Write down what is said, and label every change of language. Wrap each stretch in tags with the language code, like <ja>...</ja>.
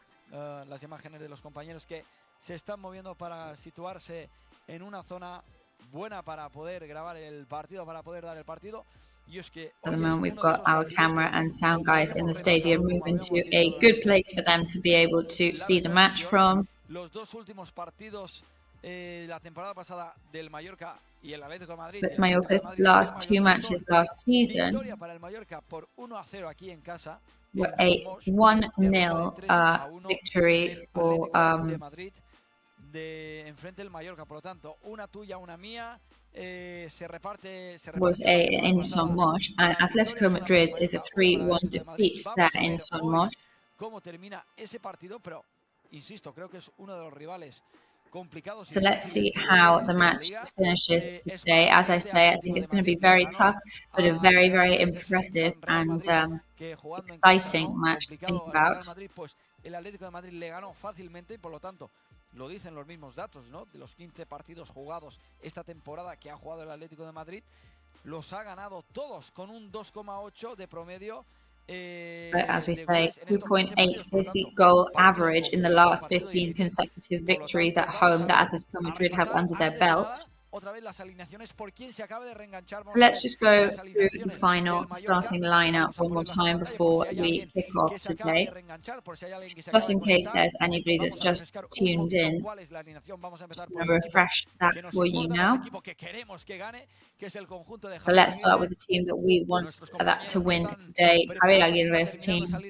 <es>Las imágenes de los compañeros que se están moviendo para situarse en una zona buena para poder grabar el partido, para poder dar el partido.</es> <en>At the moment, we've got our camera and sound guys in the stadium moving to a good place for them to be able to see the match from.</en> <es>Los dos últimos partidos la temporada pasada del Mallorca y el Atlético de Madrid.</es> <en>But Mallorca's last 2 matches last season were a 1-0 victory for</en> <es>de enfrente del Mallorca, por lo tanto, una tuya, una mía, se reparte</es> <en>was in Son Moix, and Atletico Madrid is a 3-1 defeat there in Son Moix.</en> <es>Cómo termina ese partido, pero insisto, creo que es uno de los rivales complicados.</es> <en>So let's see how the match finishes today. As I say, I think it's going to be very tough, but a very, very impressive and exciting match to think about.</en> <es>El Atlético de Madrid le ganó fácilmente y por lo tanto lo dicen los mismos datos, ¿no? De los 15 partidos jugados esta temporada que ha jugado el Atlético de Madrid, los ha ganado todos con un 2,8 de promedio.</es> <en>But as we say, 2.8 is the goal average in the last 15 consecutive victories at home that Atletico Madrid have under their belts.</en> <es>Otra vez las alineaciones por quien se acabe de reenganchar.</es> <en>So let's just go through the final starting lineup one more time before we kick off today. Just in case there's anybody that's just tuned in, I'm going to refresh that for you now. So let's start with the team that we want that to win today, Javier Aguirre's team.</en>